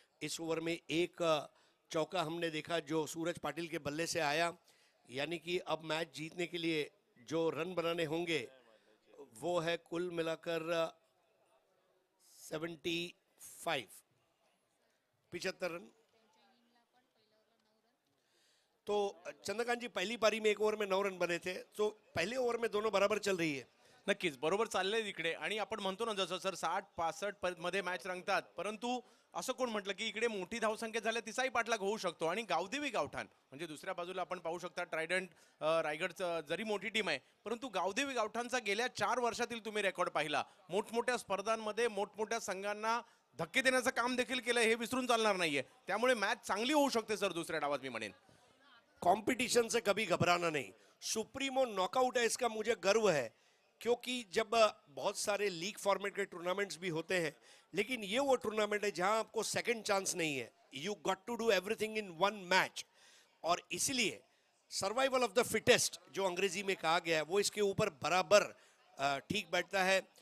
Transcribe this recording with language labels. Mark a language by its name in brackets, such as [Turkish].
[Hindi] इस ओवर में एक चौका हमने देखा जो सूरज पाटिल के बल्ले से आया, यानी कि अब मैच जीतने के लिए जो रन बनाने होंगे वो है कुल मिलाकर 75 रन। तो चंद्रकांत जी, पहली पारी में 1 ओवर में 9 रन बने थे, तो पहले ओवर में दोनों बराबर चल रही है। [Marathi] नक्कीच बरोबर चाललंय इकडे. आणि आपण म्हणतो ना जसं सर 60-65 मध्ये मॅच रंगतात, परंतु असं कोण म्हटलं की इकडे मोठी धावसंख्या झाल्या तिचाही पाठलाग होऊ शकतो. आणि गावदेवी गावठाण म्हणजे दुसऱ्या बाजूला आपण पाहू शकता ट्रायडंट रायगडचं जरी मोठी टीम आहे, परंतु गावदेवी गावठाणचा गेल्या 4 वर्षातील तुम्ही रेकॉर्ड पाहिला, मोठमोठ्या स्पर्धांमध्ये मोठमोठ्या संघांना धक्के देण्याचं काम देखील केलं, हे विसरून चालणार नाहीये. त्यामुळे मॅच चांगली होऊ शकते सर दुसऱ्या डावात मी म्हणेन. [Hindi] कंपटीशन से कभी घबराना नहीं। सुप्रीमो नॉकआउट है, इसका मुझे गर्व है, क्योंकि जब बहुत सारे लीग फॉर्मेट के टूर्नामेंट्स भी होते हैं, लेकिन ये वो टूर्नामेंट है जहां आपको सेकंड चांस नहीं है। [English] you got to do everything in 1 match, [Hindi] और इसलिए [English] survival of the fittest [Hindi] जो अंग्रेजी में कहा गया है वो इसके ऊपर बराबर ठीक बैठता है।